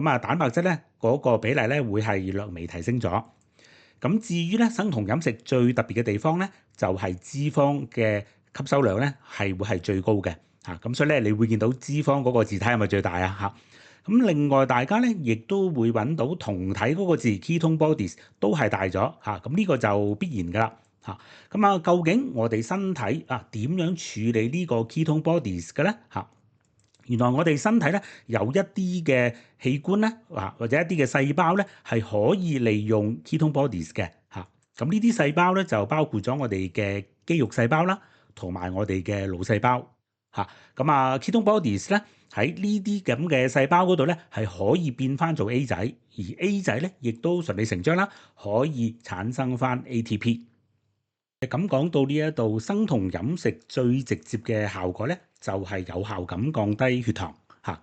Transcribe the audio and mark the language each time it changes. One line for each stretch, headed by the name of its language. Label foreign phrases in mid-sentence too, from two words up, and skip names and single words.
Cantonese: 咁啊，蛋白質咧嗰個比例咧會係略微提升咗。咁至於咧生酮飲食最特別嘅地方咧，就係脂肪嘅吸收量咧係會係最高嘅嚇。咁所以咧，你會見到脂肪嗰個字體係咪最大啊？嚇。咁另外大家咧亦都會揾到酮體嗰個字
English: ketone bodies
Cantonese: 都係大咗嚇。咁呢個就必然㗎啦嚇。咁啊，究竟我哋身體啊點樣處理呢個
English: ketone bodies
Cantonese: 嘅咧嚇？原來我哋身體咧有一啲嘅器官咧，或者一啲嘅細胞咧，係可以利用
English: ketone bodies
Cantonese: 嘅嚇。咁呢啲細胞咧就包括咗我哋嘅肌肉細胞啦，同埋我哋嘅腦細胞嚇。咁啊 ，
English: ketone bodies
Cantonese: 咧喺呢啲咁嘅細胞嗰度咧係可以變翻做 A 仔，而 A 仔咧亦都順理成章啦，可以產生翻 ATP。咁講到呢一度，生酮飲食最直接嘅效果咧，就係有效咁降低血糖嚇。